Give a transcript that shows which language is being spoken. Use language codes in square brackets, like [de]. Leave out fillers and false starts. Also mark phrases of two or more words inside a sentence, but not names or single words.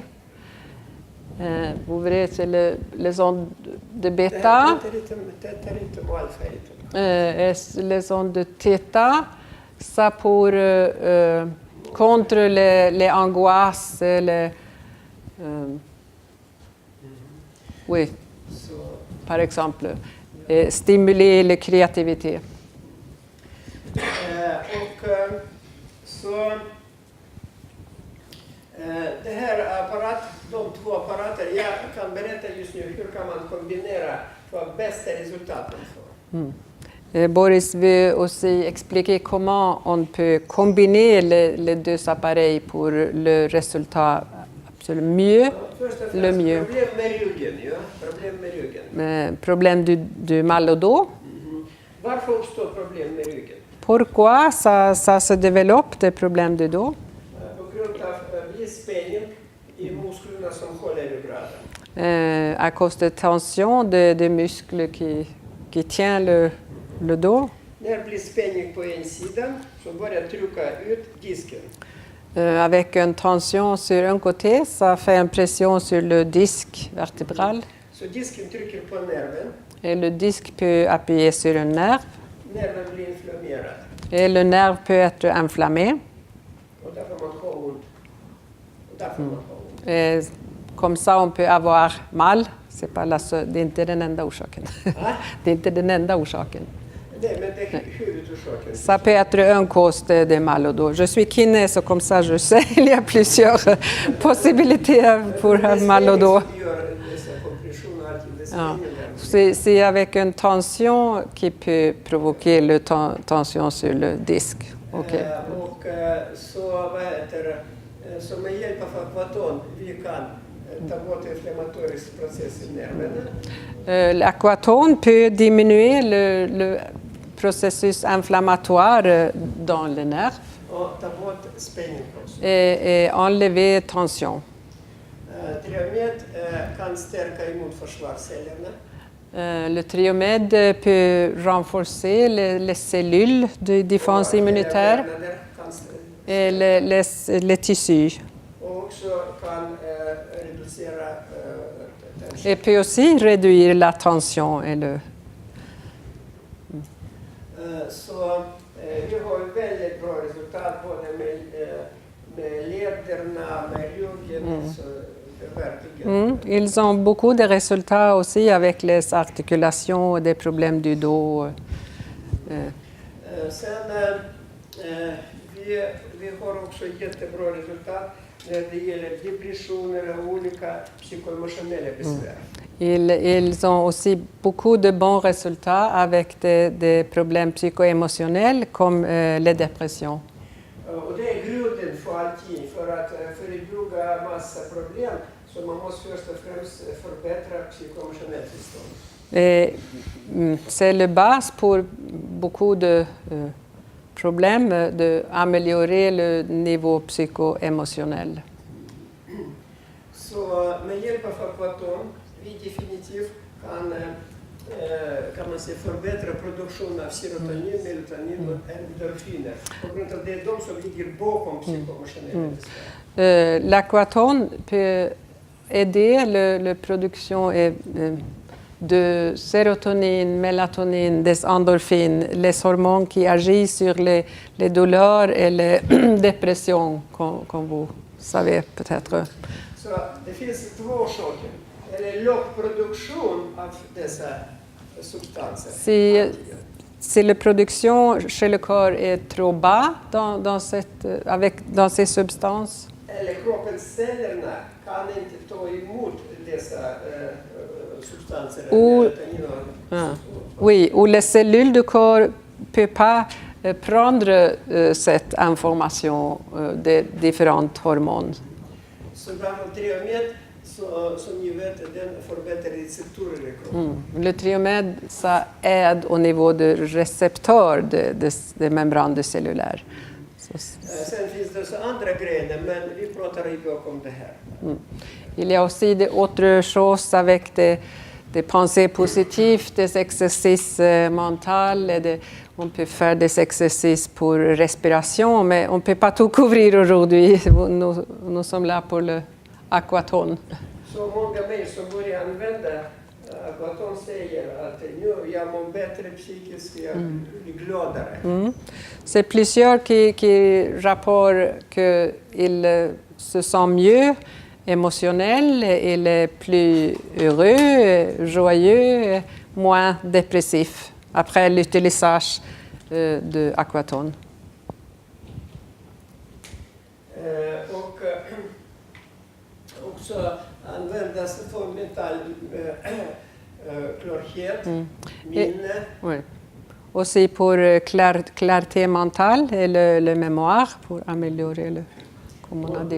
[fr] Vous verrez, c'est les ondes de bêta et les ondes de theta. Ça pour contre les angoisses, oui, par exemple, et stimuler la créativité. [sv] Det här de två apparater, jag kan berätta just nu hur kan man kombinera för bästa resultaten. [fr] Boris veut aussi expliquer comment on peut combiner les deux appareils pour le résultat absolument mieux, le mieux. [sv] Problem med ryggen, ja. Problem med ryggen. [fr] Problème du mal au dos. [sv] Varför uppstår problem med ryggen? [fr] Pourquoi ça se développe des problèmes de dos? [sv] På grund av viss spänning i musklerna som håller ryggraden. [fr] À cause de tension des muscles qui tient le dos. [sv] När det blir spänning på en sida så börjar trycka ut disken. [fr] Avec une tension sur un côté, ça fait une pression sur le disque vertébral. [sv] Så disken trycker på nerven. [fr] Et le disque peut appuyer sur un nerf. [sv] Nerven blir inflammerad. [fr] Et le nerf peut être inflammé. [sv] Och därför man har ont. [fr] Et comme ça, on peut avoir mal. [sv] Det är inte den enda orsaken. Det är inte den enda orsaken. Nej, men det är huvudorsaken. [fr] Ça peut être un cause de mal au dos. Je suis kiné, så comme ça, je sais, il y a plusieurs possibilités pour avoir mal au dos. C'est avec une tension qui peut provoquer la tension sur le disque. Okay. [sv] Och så med hjälp av Aquaton vi kan ta bort inflammatorisk process i nerverna. [fr] L'Aquaton peut diminuer le processus inflammatoire dans le nerf [sv] Och ta bort spänning också. [fr] et enlever tension. [sv] Triomed kan stärka immunförsvarscellerna. [fr] Le triomède peut renforcer les cellules de défense immunitaire et les tissus. Et peut aussi réduire la tension et le. [sv] Så vi har väldigt bra resultat både med lederna, med ryggen. [fr] Ils ont beaucoup de résultats aussi avec les articulations et des problèmes du dos. [sv] Sen vi har också jättebra resultat när det gäller depressioner och olika psykoemotionella besvär. [fr] Ils ont aussi beaucoup de bons résultats avec des problèmes psycho-émotionnels comme les dépressions. [sv] Och det är grunden för allting, för att förebygga massa problem. Så man måste först och främst förbättra psykoemotionellt tillstånd. [fr] C'est la base pour beaucoup de problèmes d'améliorer le niveau psycho-émotionnel. [sv] Så med hjälp av Aquaton vi definitivt kan man säga förbättra produktionen av serotonin, melatonin och endorfiner. På grund av det är de som ligger bakom psykoemotionella besvär. [fr] L'Aquaton peut aider la production et de sérotonine, mélatonine, des endorphines, les hormones qui agissent sur les douleurs et les dépressions, comme vous savez peut-être. [sv] Så det finns två orsaker. Eller låg produktion av dessa substanser. [fr] Si la production chez le corps est trop bas dans ces substances, [sv] Eller kroppens cellerna kan inte ta emot dessa substanser. [fr] oui, ou les cellules du corps ne peuvent pas prendre cette information des différents hormones. [sv] Så Triomed, som ni vet, den förbättrar receptorer i kroppen. [fr] Le triomède, ça aide au niveau des récepteurs des membranes cellulaires. [sv] Sen finns det så andra grejer, men vi pratar idag om det här. [fr] Il y a aussi d'autres choses avec des pensées positives, des exercices mentaux. On peut faire des exercices pour respiration, mais on ne peut pas tout couvrir aujourd'hui. Nous sommes là pour le aquaton. [sv] Så många människor börjar använda aquaton säger att nu jag mår bättre psykiskt, jag blir gladare. [fr] C'est plusieurs qui rapportent qu'ils se sentent mieux émotionnels, il est plus heureux, joyeux, moins dépressif après l'utilisation de aquaton. [sv] Och också användas för mental klarhet, minne. [fr] Oui. Aussi pour clarté mentale et le mémoire, pour améliorer le, comme on a dit.